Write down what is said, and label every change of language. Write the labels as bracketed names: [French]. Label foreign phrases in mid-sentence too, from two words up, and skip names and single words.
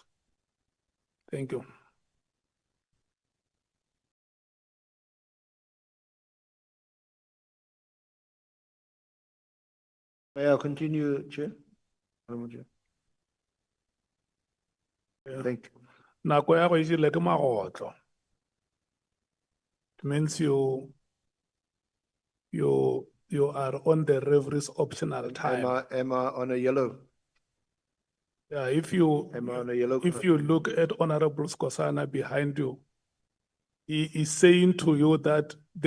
[English] Thank you. May I continue, Chair? Honorable Chair. Yeah. Thank you. [Northern Sotho] Nako ya go e jele ke magotlo. [English] It means you are on the referee's optional time. Am I on a yellow? Yeah, if you Am I on a yellow? if you look at Honorable Skosana behind you, he is saying to you that the